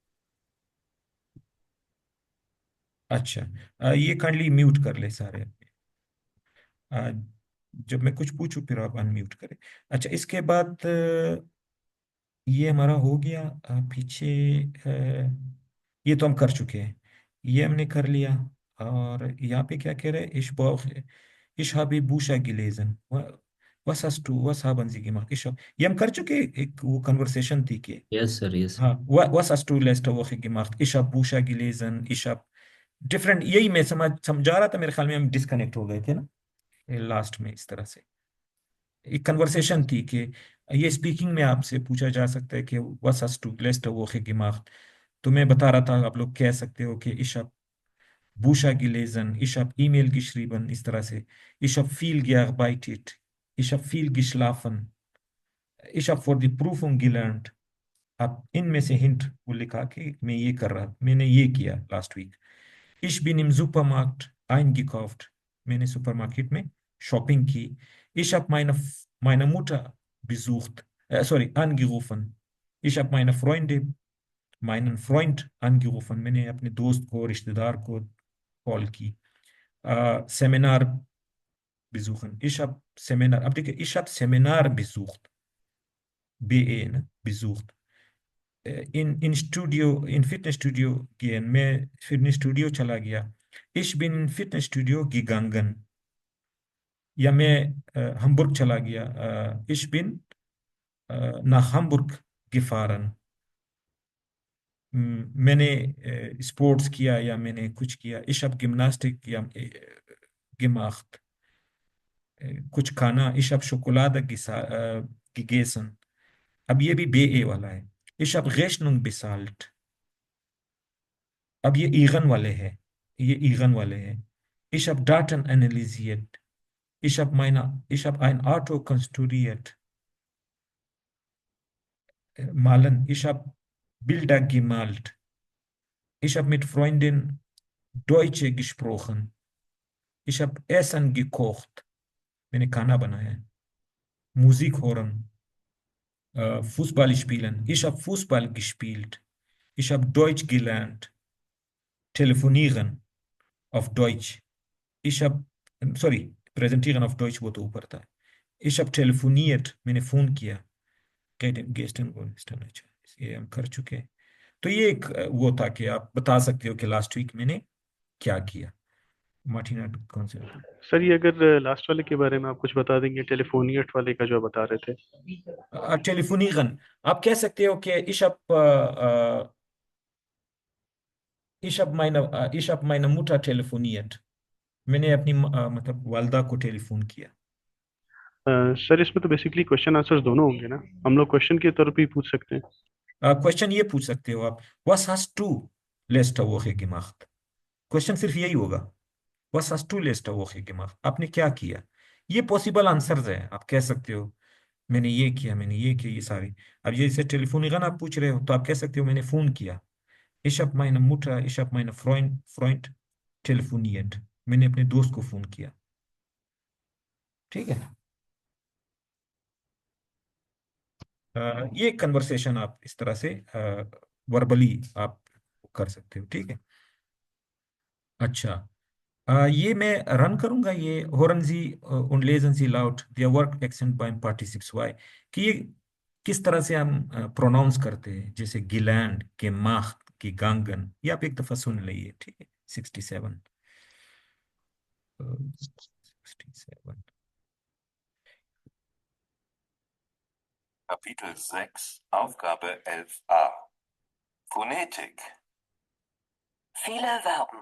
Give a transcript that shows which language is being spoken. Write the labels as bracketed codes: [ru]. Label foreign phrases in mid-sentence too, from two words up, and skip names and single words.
[hi] अच्छा ये काइंडली म्यूट कर ले सारे। अ, जब मैं कुछ पूछूं फिर आप अनम्यूट करें। अच्छा इसके बाद ये हमारा हो गया। पीछे ये तो हम कर चुके हैं, ये हमने कर लिया। और यहाँ पे क्या कह रहे हैं? [de] इश habe Bücher gelesen, was hast du, was haben sie gemacht? [hi] ये हम कर चुके हैं, एक वो कन्वर्सेशन थी कि [en] yes sir yes. [de] हाँ was hast du letzte Woche gemacht? Ich habe Bücher gelesen, ich habe [hi] डिफरेंट, यही मैं समझा रहा था, मेरे ख्याल में हम डिस्कनेक्ट हो गए थे ना लास्ट में। इस तरह से एक कन्वर्सेशन थी कि ये स्पीकिंग में आपसे पूछा जा सकता है कि [de] was hast du letzte Woche gemacht। [hi] तो मैं बता रहा था, आप लोग कह सकते हो कि [de] ich hab Bücher gelesen, ich hab E-Mail geschrieben, [hi] इस तरह से [de] ich hab viel gearbeitet, ich hab viel geschlafen, ich hab für die Prüfung gelernt। [hi] आप इनमें से हिंट वो लिखा कि मैं ये कर रहा, मैंने ये किया [en] last week. [de] Ich bin im Supermarkt eingekauft, [hi] मैंने सुपरमार्केट में शॉपिंग की। [de] Ich habe meine Mutter besucht, angerufen। Ich habe meinen Freund angerufen, [hi] मैंने अपने दोस्त को, रिश्तेदार को कॉल की। [de] सेमिनार besuchen, ich habe Seminar, [hi] अब देखिए [de] ich habe Seminar besucht, BE ना, besucht। in Studio, in Fitness Studio gehen, [hi] मैं फिटनेस स्टूडियो चला गया। [de] Ich bin in Fitnessstudio gegangen, [hi] या मैं hamburg चला गया। [de] Ich bin nach Hamburg gefahren। [hi] मैंने स्पोर्ट्स किया या मैंने कुछ किया। [de] Ich habe Gymnastik gemacht, [hi] कुछ खाना। [de] Ich habe Schokolade gegessen। [hi] अब ये भी BE वाला है। [de] Ich habe Rechnung bezahlt। [hi] अब ये ईगन वाले हैं, ये ईगन वाले हैं। [de] Ich habe Daten analysiert। Ich habe ein Auto konstruiert। Malen, ich habe Bilder gemalt। Ich habe mit Freunden Deutsch gesprochen। Ich habe Essen gekocht, [hi] मैंने खाना बनाया। [de] Musik hören, Fußball spielen। Ich habe Fußball gespielt। Ich habe Deutsch gelernt, telefonieren auf Deutsch। Ich habe, sorry, präsentieren auf Deutsch [hi] वो तो ऊपर था। [de] Ich habe telefoniert, [hi] मैंने फोन किया। gestern अच्छा, ये हम कर चुके हैं। तो ये एक वो था कि आप बता सकते हो कि लास्ट वीक मैंने क्या किया। मार्टिना कौन से? सर ये अगर लास्ट वाले के बारे में आप कुछ बता देंगे, टेलीफोनियट वाले का जो आप बता रहे थे। टेलीफोनिगन आप कह सकते हो कि [de] ich hab meine Mutter telefoniert, [hi] मैंने अपनी मतलब वालदा को टेलीफोन किया। सर इसमें तो बेसिकली क्वेश्चन आंसर्स दोनों होंगे ना, हम लोग क्वेश्चन के तौर पे ही पूछ सकते हैं। क्वेश्चन ये पूछ सकते हो आप, [de] was hast du letzte Woche gemacht। [hi] क्वेश्चन सिर्फ यही होगा, [de] was hast du letzte Woche gemacht, [hi] आपने क्या किया। ये पॉसिबल आंसर्स है, आप कह सकते हो मैंने ये किया, मैंने ये किया, ये सारे। अब ये जैसे टेलीफोनिगन आप पूछ रहे हो तो आप कह सकते हो मैंने फोन किया। [de] Ich habe meine Mutter, ich habe meine Freund telefoniert, [hi] मैंने अपने दोस्त को फोन किया। ठीक है। ये कन्वर्सेशन आप इस तरह से वर्बली आप कर सकते हो। ठीक है। अच्छा, ये मैं रन करूंगा, ये [de] hören Sie und lesen Sie laut der Work Accent beim Partizip 2, [hi] कि ये किस तरह से हम प्रोनाउंस करते हैं, जैसे गिलैंड, [de] gemacht, gegangen। [hi] ये आप एक दफा सुन लीजिए। ठीक है। 67 67 [de] Kapitel 6, Aufgabe 11a. Phonetik. Viele Verben.